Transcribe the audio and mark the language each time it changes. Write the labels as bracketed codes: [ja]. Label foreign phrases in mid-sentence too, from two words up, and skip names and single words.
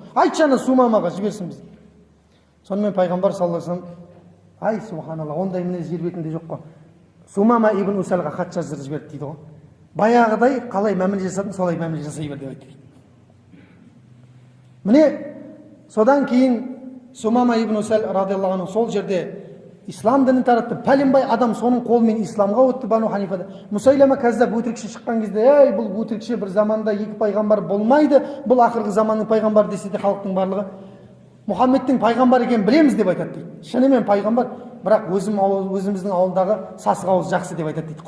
[kk] Айтшы ана Сумамаға жіберсін бізге." Сонымен пайғамбар [ar] صلى الله عليه وسلم, [kk] "Ай субханалла, ондай мінез жер бетінде жоқ қой." Сумама ибн Усалға хат жаздырып жіберді дейді ғой. "Баяғыдай қалай мәміле жасадың, солай мәміле жасай бер" деп айтты. Міне содан кейін Сумама ибн Усал [ar] رضي الله عنه [kk] сол жерде ислам дінін таратты. Пәленбай адам соның қолымен исламға өтті Бану Ханифада. Мусайлама Каззаб өтірікші шыққан кезде, "Ей, бұл өтірікші, бір заманда екі пайғамбар болмайды, бұл ақырғы заманның пайғамбары" десе де халықтың барлығы Мұхаммедтің пайғамбар екенін білеміз деп айтады дейді. "Шынымен пайғамбар, бірақ өзіміздің ауылдағы сасық ауыз жақсы" деп айтады дейді.